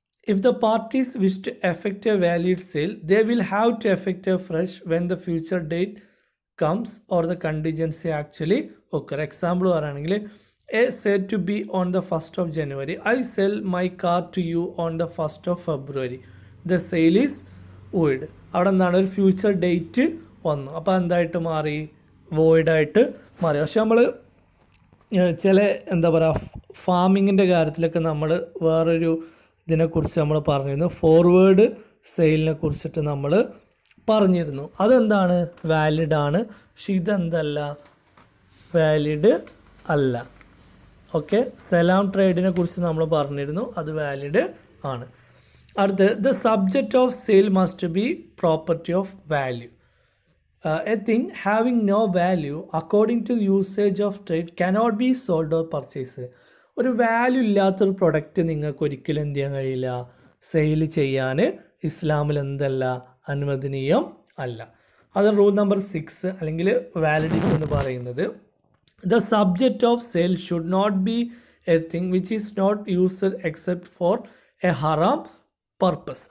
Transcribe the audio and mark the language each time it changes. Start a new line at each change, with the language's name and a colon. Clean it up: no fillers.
English: If the parties wish to effect a valid sale, they will have to effect a fresh when the future date comes or the contingency actually occur. Example
Malayalam: പറയുകയാണെങ്കിൽ
English: A said to be on the 1st of January. I sell my car to you on the 1st of February. The sale is void.
Malayalam: അവിടെ എന്താണ്, ഒരു future date വന്നു. അപ്പോൾ എന്തായിട്ട് മാറി, വോയിഡായിട്ട് മാറി. പക്ഷെ നമ്മൾ ചില എന്താ പറയുക ഫാമിങ്ങിൻ്റെ കാര്യത്തിലൊക്കെ നമ്മൾ വേറൊരു ഇതിനെക്കുറിച്ച് നമ്മൾ പറഞ്ഞിരുന്നു, ഫോർവേഡ് സെയിലിനെ കുറിച്ചിട്ട് നമ്മൾ പറഞ്ഞിരുന്നു. അതെന്താണ്, വാലിഡ് ആണ്. പക്ഷെ ഇതെന്തല്ല, വാലിഡ് അല്ല. ഓക്കെ, സലാം ട്രേഡിനെ കുറിച്ച് നമ്മൾ പറഞ്ഞിരുന്നു, അത് വാലിഡ് ആണ്. അടുത്ത്,
English: The subject of sale must be property of value. A thing having no value according to the usage of trade cannot be sold or purchased.
Malayalam: ഒരു വാല്യൂ ഇല്ലാത്തൊരു പ്രൊഡക്റ്റ് നിങ്ങൾക്ക് ഒരിക്കലും എന്ത് ചെയ്യാൻ കഴിയില്ല, സെയിൽ ചെയ്യാൻ ഇസ്ലാമിൽ എന്തല്ല, അനുവദനീയം അല്ല. അത് റൂൾ നമ്പർ 6 അല്ലെങ്കിൽ വാലിഡിറ്റി എന്ന് പറയുന്നത്,
English: The subject of sale should not be a thing which is not used except for a ഹറാം purpose.